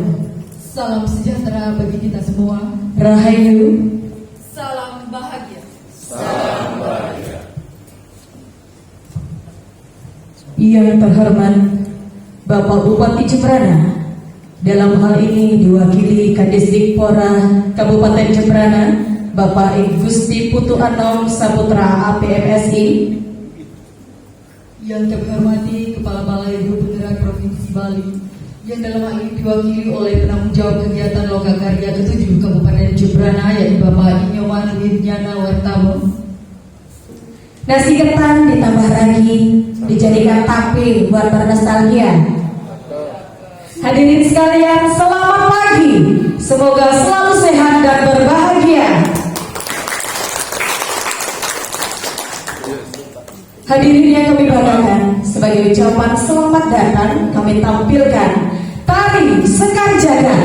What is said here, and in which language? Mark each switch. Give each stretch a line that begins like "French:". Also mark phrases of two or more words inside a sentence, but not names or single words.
Indonesian: Salam sejahtera bagi kita semua. Rahayu. Salam bahagia. Yang terhormat Bapak Bupati Jembrana, dalam hal ini diwakili Kadisdikpora Kabupaten Jembrana, Bapak Gusti Putu Anom Saputra APMSI. Yang kami hormati Kepala Balai Guru Penggerak Provinsi Bali, yang dalam hal ini diwakili oleh penanggung jawab kegiatan Lokakarya ke-7 Kabupaten Jembrana, yaitu Bapak Inyoman Wiryana Wartamo. Nasi ketan ditambah ragi, dijadikan tape buat bernostalgia. Hadirin sekalian, selamat pagi. Semoga selalu sehat dan berbahagia. Hadirin yang kami banggakan, sebagai ucapan selamat datang, kami tampilkan tari Sekar Jagat.